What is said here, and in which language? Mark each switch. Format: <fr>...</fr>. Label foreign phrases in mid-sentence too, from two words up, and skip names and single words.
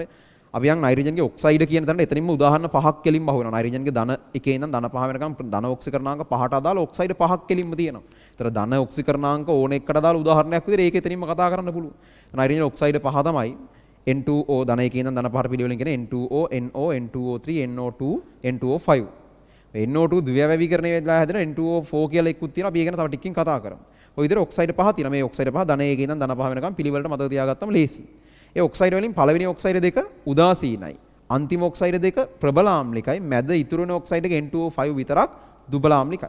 <si>අපි යන් නයිට්‍රජන්ගේ ඔක්සයිඩ් කියන තැනට එතනින්ම උදාහරණ 5ක් කෙලින්ම අහු වෙනවා. නයිට්‍රජන්ගේ ධන 1 ඉඳන් ධන 5 වෙනකම් ධන ඔක්සිකරණාංග 5ට අදාළ ඔක්සයිඩ් 5ක් කෙලින්ම තියෙනවා. ඒතර ධන ඔක්සිකරණාංග ඕන එකකට අදාළ උදාහරණයක් විදිහට ඒක එතනින්ම කතා කරන්න පුළුවන්. නයිට්‍රජන් ඔක්සයිඩ් 5 තමයි N2O ධන 1 ඉඳන් ධන 5ට පිළිවෙලින් කියන්නේ N2O, NO, N2O3, NO2, N2O5. NO2 ද්විවැවීකරණය වෙලා හැදෙන N2O4 කියලා එකකුත් තියෙනවා. අපි ඒක ගැන තව ටිකකින් කතා කරමු. ඔය විදිහට ඔක්සයිඩ් 5 තියෙනවා. මේ ඔක්සයිඩ් 5 ධන 1 ඉඳන් ධන 5 වෙනකම් පිළිවෙලට මතක තියාගත්තම ලේසි. ඒ ඔක්සයිඩ් වලින් පළවෙනි ඔක්සයිඩ් දෙක උදාසීනයි. අන්තිම ඔක්සයිඩ් දෙක ප්‍රබලාම්ලිකයි. මැද ඉතුරු වෙන ඔක්සයිඩ් එක N2O5 විතරක් දුබලාම්ලිකයි.</si>